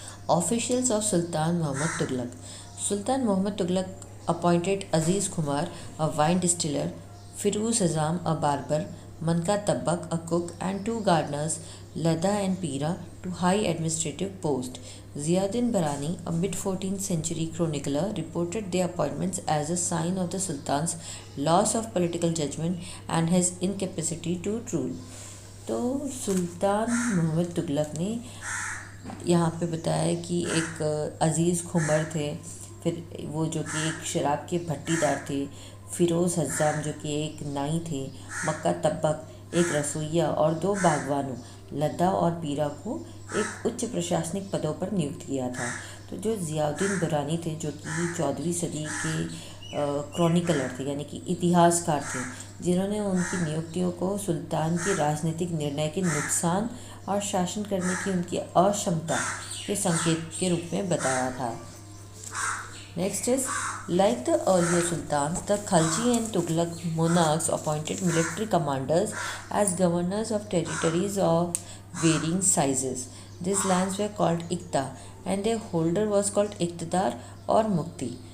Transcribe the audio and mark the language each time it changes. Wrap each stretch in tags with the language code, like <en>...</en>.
<en>Officials of Sultan Mohammad Tughlaq. Sultan Mohammad Tughlaq appointed Aziz Khumar, a wine distiller, Firoz Azam, a barber, Manka Tabbakh, a cook, and 2 gardeners, Lada and Pira, to high administrative post. Ziauddin Barani, a mid-14th century chronicler, reported their appointments as a sign of the Sultan's loss of political judgment and his incapacity to rule.</en> <hi>तो सुल्तान मोहम्मद तुगलक ने यहाँ पे बताया कि एक अजीज़ खुमर थे, फिर वो जो कि एक शराब के भट्टीदार थे, फिरोज़ हज़ाम जो कि एक नाई थे, मक्का तब्बक एक रसोइया और 2 बागवानों लद्दा और पीरा को एक उच्च प्रशासनिक पदों पर नियुक्त किया था। तो जो ज़ियाउद्दीन दुरानी थे जो कि 14वीं सदी के क्रॉनिकलर थे यानी कि इतिहासकार थे, जिन्होंने उनकी नियुक्तियों को सुल्तान के राजनीतिक निर्णय के नुकसान और शासन करने की उनकी अक्षमता के संकेत के रूप में बताया था।</hi> <en>Next is, like the earlier sultans, the Khalji and Tughlaq monarchs appointed military commanders as governors of territories of varying sizes. These lands were called Iqta and their holder was called Iqtidar or Mukti.</en>